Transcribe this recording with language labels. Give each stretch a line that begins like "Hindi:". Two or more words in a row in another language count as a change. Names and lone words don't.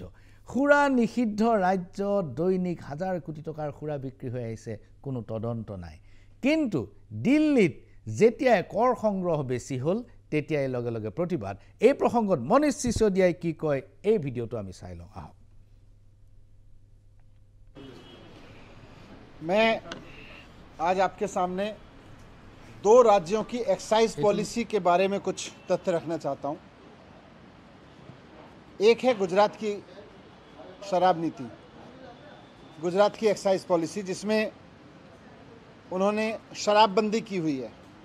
Assamese: সুৰা নিষিদ্ধ ৰাজ্যত দৈনিক হাজাৰ কোটি টকাৰ সুৰা বিক্ৰী হৈ আহিছে, কোনো তদন্ত নাই। কিন্তু দিল্লীত যেতিয়াই কৰ সংগ্ৰহ বেছি হ'ল তেতিয়াই লগে লগে প্ৰতিবাদ। এই প্ৰসংগত মনীষ সিসোদিয়াই কি কয় এই ভিডিঅ'টো আমি চাই লওঁ আহক।
Hindi: मैं आज आपके सामने 2 राज्यों की
English: excise policy
Hindi: के बारे में कुछ तथ्य रखना चाहता हूं। एक है गुजरात की शराब नीति, गुजरात की
English: excise policy,
Hindi: जिसमें उन्होंने शराबबंदी की हुई है।